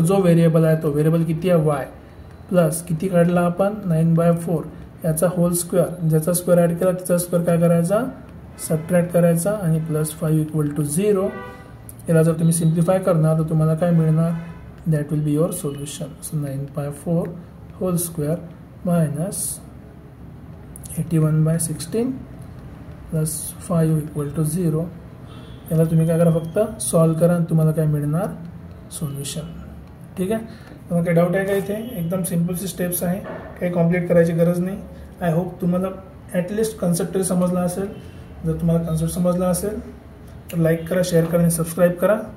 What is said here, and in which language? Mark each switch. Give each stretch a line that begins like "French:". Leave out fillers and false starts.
Marathi: जो व्हेरिएबल आहे तो व्हेरिएबल किती आहे वाय प्लस किती काढला आपण 9 बाय 4 याचा होल स्क्वेअर ज्याचा स्क्वेअर ॲड केला त्याचा स्क्वेअर काय करायचा सबट्रॅक्ट करायचा आणि प्लस 5 इक्वल टू 0. याला जर तुम्ही सिम्प्लिफाय करणार तर तुम्हाला काय मिळणार
English: That will be your solution. So 9 by 4 whole square minus 81 by 16 plus 5 equal to 0.
Marathi: याला तुम्ही काय करा फक्त सॉल्व करा आणि तुम्हाला काय मिळणार सोल्युशन. ठीक आहे. तुम्हाला काही डाऊट आहे का इथे एकदम सिम्पलची स्टेप्स आहे काही कॉम्प्लिकेट करायची गरज नाही.
English: I hope
Marathi: तुम्हाला ॲटलिस्ट कन्सेप्ट तरी समजला असेल. जर तुम्हाला कन्सेप्ट समजला असेल तर लाईक करा शेअर करा आणि सबस्क्राईब करा.